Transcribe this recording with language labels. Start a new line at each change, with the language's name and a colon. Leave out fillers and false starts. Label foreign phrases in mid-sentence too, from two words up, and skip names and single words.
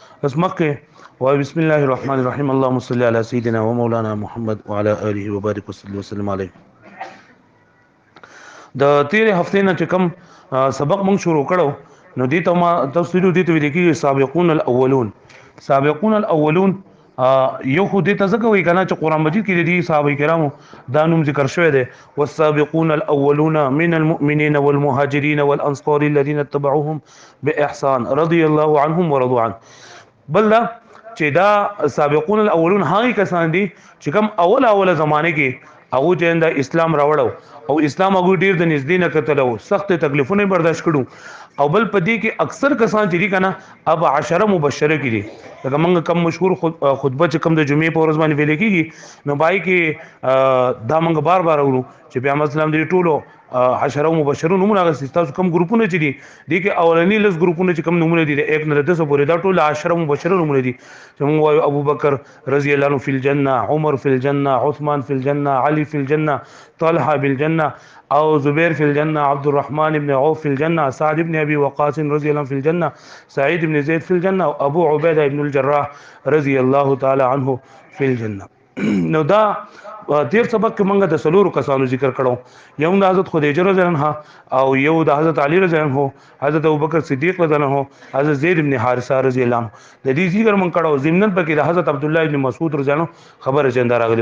Arabic: بس مخکې وای بسم الله الرحمن الرحیم اللهم صل علی سیدنا و مولانا محمد وعلى اله وبارك وسلم علیه.
Pashto: د تیرې هفتې نه چې کوم سبق مونږ شروع کړو نو دې ته ما تفصیل دي ته ویل کېږي
Arabic: سابقون الاولون. سابقون الاولون
Pashto: یو خو دې ته ځکه وایي کنه چې قران مجید کې دي صحابه کرامو دا نوم ذکر شوی دی
Arabic: والسابقون الاولون من المؤمنين والمهاجرين والانصار الذين اتبعوهم باحسان رضي الله عنهم ورضوا عنه.
Pashto: بل دا چې دا
Arabic: سابقون الاولون
Pashto: هغه کسان دي چې کوم اوله زمانه کې هغه چې د اسلام راوړو او اسلام هغه ډیر د نږدې نه کتلو سخت تکلیفونه برداشت کړو او بل پدې کې اکثر کسان چې دي کنه اب 10 مبشره کړي لکه موږ کم مشهور خطبه چې کم د جمعې په ورځ باندې ویل کېږي نو پای کې دا موږ بار اورو چې پیغمبر اسلام دې ټولو 10 مبشرون نمونه غوښتي تاسو کوم ګروپونه چې دي دي کې اولنی لس ګروپونه چې کوم نمونه دي 1 نه 10 پورې دا ټول 10 مبشرون نمونه دي چې موږ وایو
Arabic: ابو بکر رضی الله عنه فی الجنه عمر فی الجنه عثمان فی الجنه علی فی الجنه طلحه بالجنه او زبیر فی الجنه عبد الرحمن ابن عوف فی الجنه سعد ابن ابي وقاص رضی الله عنه فی الجنه سعید ابن زید فی الجنه ابو عبیده ابن الجراح رضی الله تعالی عنه فی الجنه.
Pashto: نو دا تیر سبق کې موږ د سلور کسانو ذکر کړو یو د حضرت خدیجه
Arabic: رضی الله عنها
Pashto: او یو د حضرت علی
Arabic: رضی الله عنه
Pashto: حضرت ابوبکر صدیق
Arabic: رضی الله عنه
Pashto: حضرت زید ابن حارثه
Arabic: رضی الله عنه
Pashto: د دې ذکر موږ کړو ضمن پکې د حضرت عبد الله ابن مسعود
Arabic: رضی الله عنه
Pashto: خبره چنده راغلی و.